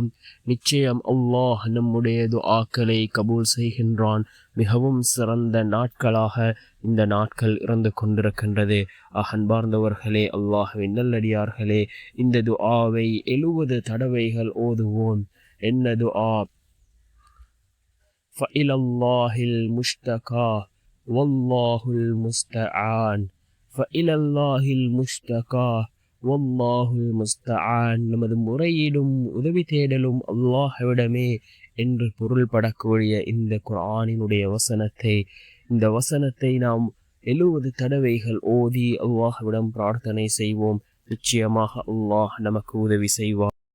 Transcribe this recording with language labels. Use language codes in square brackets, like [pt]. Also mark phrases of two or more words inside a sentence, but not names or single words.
[ta] நிச்சயம் அல்லாஹ் நம்முடைய துஆக்களை கபூல் செய்கின்றான். மிகவும் சிறந்த நாட்களாக இந்த நாட்கள் இருந்து கொண்டிருக்கின்றது. அன்பார்ந்தவர்களே, அல்லாஹ்வின் நல்லடியார்களே, இந்த துஆவை 70 தடவைகள் ஓதுவோம். என்ன துஆ? [ar] فإلى الله المشتكى والله المستعان. فإلى الله المشتكى والله المستعان. [ta] நமது முறையீடும் உதவி தேடலும் அல்லாஹ்விடமே என்று பொருள்படக்கூடிய இந்த குர்ஆனினுடைய இந்த வசனத்தை நாம் 70 தடவைகள் ஓதி அல்லாஹ்விடம் பிரார்த்தனை செய்வோம். நிச்சயமாக அல்லாஹ் நமக்கு உதவி செய்வார்.